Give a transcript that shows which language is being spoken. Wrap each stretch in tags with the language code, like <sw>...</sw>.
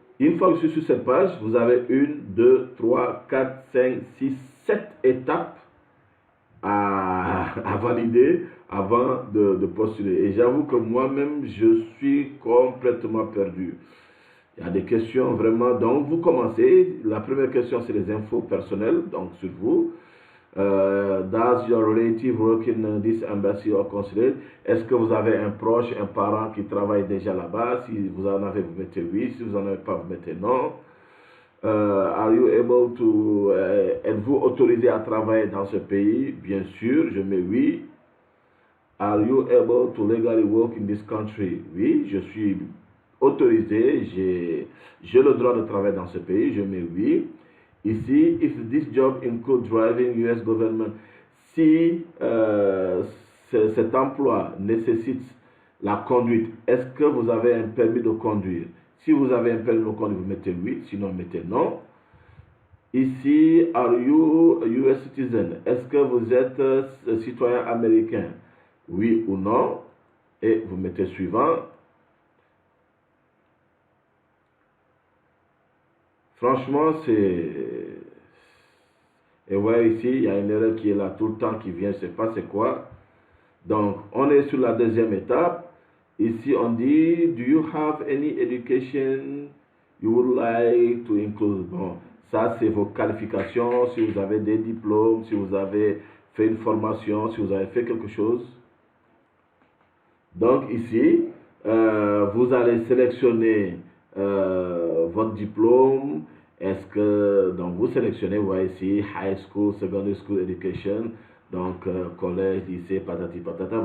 <fr>Une fois que je suis sur cette page, vous avez 1, 2, 3, 4, 5, 6, 7 étapes à valider avant de postuler. Et j'avoue que moi-même, je suis complètement perdu. Il y a des questions vraiment. Donc, vous commencez. La première question, c'est les infos personnelles, donc sur vous.</fr> <en>Does your relative work in this embassy or consulate?</en> <fr>Est-ce que vous avez un proche, un parent qui travaille déjà là-bas? Si vous en avez, vous mettez oui. Si vous n'en avez pas, vous mettez non.</fr> <en>Are you able to,</en> <fr>êtes-vous autorisé à travailler dans ce pays? Bien sûr, je mets oui.</fr> <en>Are you able to legally work in this country?</en> <fr>Oui, je suis autorisé, j'ai le droit de travailler dans ce pays, je mets oui. Ici,</fr> <en>if this job includes driving US government,</en> <fr>si cet emploi nécessite la conduite, est-ce que vous avez un permis de conduire? Si vous avez un permis de conduire, vous mettez oui, sinon mettez non. Ici,</fr> <en>are you a US citizen?</en> <fr>Est-ce que vous êtes citoyen américain? Oui ou non? Et vous mettez suivant. Franchement, c'est... Et ouais, ici, il y a une erreur qui est là tout le temps, qui vient, je ne sais pas c'est quoi. Donc, on est sur la deuxième étape. Ici, on dit,</fr> <en>do you have any education you would like to include?</en> <fr>Bon, ça, c'est vos qualifications, si vous avez des diplômes, si vous avez fait une formation, si vous avez fait quelque chose. Donc, ici, vous allez sélectionner votre diplôme. Est-ce que, donc, vous sélectionnez, vous voyez ici, High School, Secondary School Education, donc collège, lycée, patati patata.</fr>